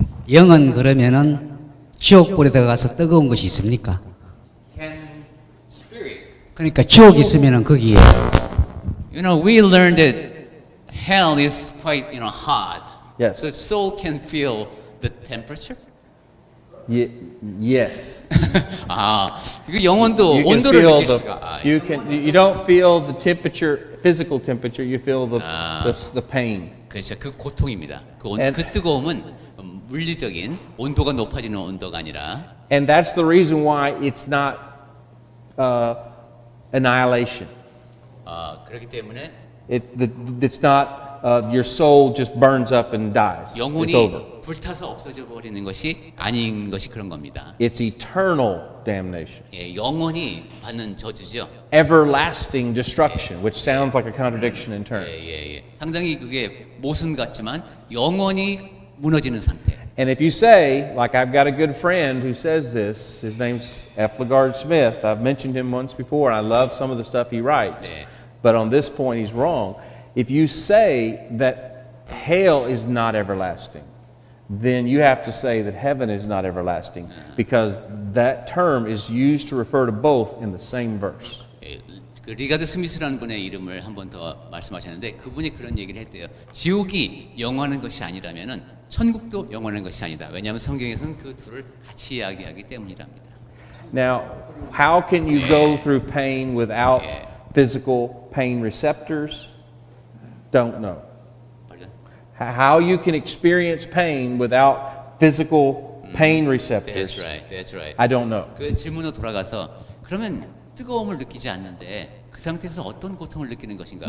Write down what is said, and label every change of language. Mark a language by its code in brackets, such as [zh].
[ko] 영은 그러면은 지옥불에 들어가서 뜨거운 것이 있습니까? [en] Can spirit? [ko] 그러니까 지옥 있으면은 거기에 [en] You know, we learned that hell is quite, hot. Yes. So soul can feel the temperature. Yes. [ko] 아, 그 영혼도 [en] You can [ko] 온도를 [en] feel [ko] 느낄 수가. 아, [en] you don't feel the temperature, physical temperature. You feel Ah. the pain. [ko] 그렇죠. 그 고통입니다. [en] And- [ko] 그 뜨거움은 물리적인 온도가 높아지는 온도가 아니라. [en] And that's the reason why it's not annihilation. [ko] 그렇기 때문에 [en] It's not your soul just burns up and dies. It's over. [ko] 영혼이 불타서 없어져 버리는 것이 아닌 것이 그런 겁니다. [en] It's eternal damnation. [ko] 예, 영원히 받는 저주죠. [en] Everlasting destruction, which sounds like a contradiction in terms. [ko] 예. 상당히 그게 모순 같지만 영원히 무너지는 상태. [en] And if you say, like I've got a good friend who says this, his name's F. LaGard Smith. I've mentioned him once before, and I love some of the stuff he writes. [ko] 네. [en] But on this point, he's wrong. If you say that hell is not everlasting, then you have to say that heaven is not everlasting, because that term is used to refer to both in the same verse. [ko] 예, 그 리가드 스미스라는 분의 이름을 한 번 더 말씀하셨는데 그분이 그런 얘기를 했대요. 지옥이 영원한 것이 아니라면은 천국도 영원한 것이 아니다. 왜냐하면 성경에서는 그 둘을 같이 이야기하기 때문이랍니다. [en] Now, how can you go through pain without Yeah. physical pain receptors? Don't know. Pardon? How you can experience pain without physical pain receptors? That's right. That's right. I don't know. [ko] 그 질문으로 돌아가서 그러면 뜨거움을 느끼지 않는데 그 상태에서 어떤 고통을 느끼는 것인가?